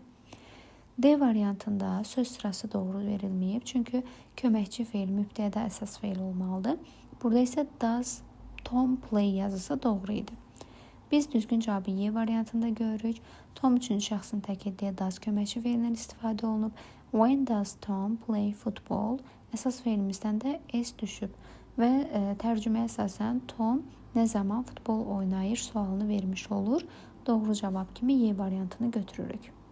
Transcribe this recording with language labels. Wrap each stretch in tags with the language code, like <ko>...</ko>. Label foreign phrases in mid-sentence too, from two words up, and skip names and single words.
<az>D variantında söz sırası doğru verilməyib, çünki köməkçi feil mübtədədə əsas feil olmalıdır. Burada isə</az> <en>does Tom play</en> <az>yazısı doğru idi. Biz düzgün cavabı Y variantında görürük. Tom üçün şəxsin təki deyə does köməkçi feilindən istifadə olunub.</az> <en>When does Tom play football?</en> <az>Əsas feilimizdən də S düşüb və tərcüməyə əsasən Tom nə zaman futbol oynayır sualını vermiş olur. Doğru cavab kimi Y variantını götürürük.</az>